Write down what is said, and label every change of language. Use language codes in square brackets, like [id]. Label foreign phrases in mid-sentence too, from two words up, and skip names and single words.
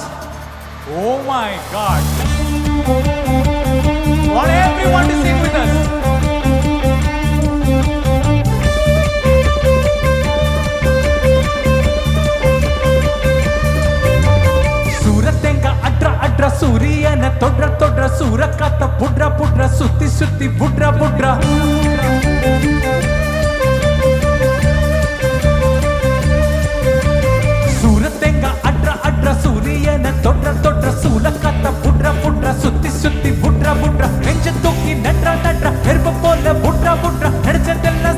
[en] Oh my God! Want everyone to sing with us. [ta] சூரத்தேங்கா அட்ரா அட்ரா சூரியன தொட்ரா தொட்ரா சூரக்காத்த புட்ரா புட்ரா சுத்தி சுத்தி புட்ரா புட்ரா. சூரியன தொற்ற தொற்ற சூலக்காத்த புட்ற புட்ற சுத்தி சுத்தி புட்ற புட்ற நெஞ்ச தூக்கி நட்ற நட்ற எறும்பு போல புட்ற புட்ற நடிச்சதெல்லாம்